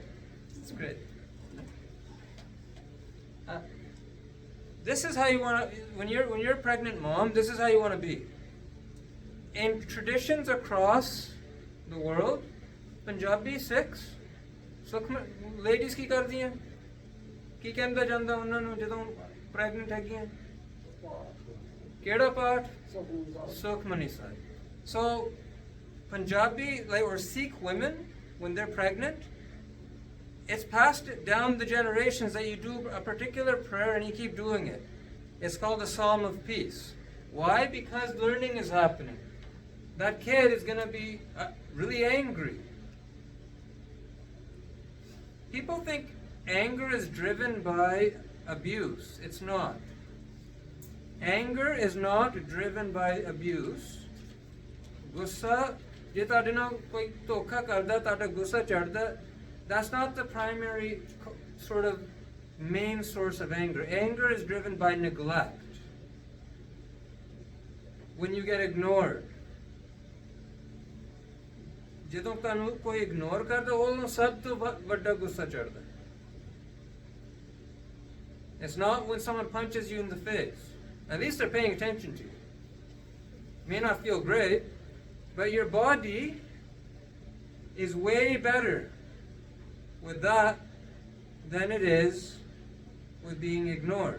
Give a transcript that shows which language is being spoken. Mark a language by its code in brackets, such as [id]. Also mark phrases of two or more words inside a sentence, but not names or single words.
[en] It's great. This is how you want to, when you're a pregnant mom, this is how you want to be. In traditions across the world, Punjabi Sikhs, ladies [pa] ਕੀ ਕਰਦੀਆਂ ਕੀ ਕਹਿੰਦਾ ਜਾਂਦਾ ਉਹਨਾਂ ਨੂੰ ਜਦੋਂ pregnant ਹੈਗੀਆਂ ਕਿਹੜਾ ਪਾਠ ਸੁਖਮਨੀ ਸਾਹਿਬ. [en] So Punjabi or Sikh women, when they're pregnant, it's passed down the generations that you do a particular prayer and you keep doing it. It's called the Psalm of Peace. Why? Because learning is happening. That kid is going to be really angry. People think anger is driven by abuse. It's not. Anger is not driven by abuse. [pa] ਗੁੱਸਾ, ਜੇ ਤਾਡੇ ਨਾਲ ਕੋਈ ਧੋਖਾ ਕਰਦਾ ਤੁਹਾਡਾ ਗੁੱਸਾ ਚੜਦਾ, [en] that's not the primary sort of main source of anger. Anger is driven by neglect. When you get ignored. [pa] ਜਦੋਂ ਤੁਹਾਨੂੰ ਕੋਈ ਇਗਨੋਰ ਕਰਦਾ ਉਹਨੂੰ ਸਭ ਤੋਂ ਵੱਡਾ ਗੁੱਸਾ ਚੜਦਾ. [en] It's not when someone punches you in the face. At least they're paying attention to you. May not feel great, but your body is way better with that than it is with being ignored.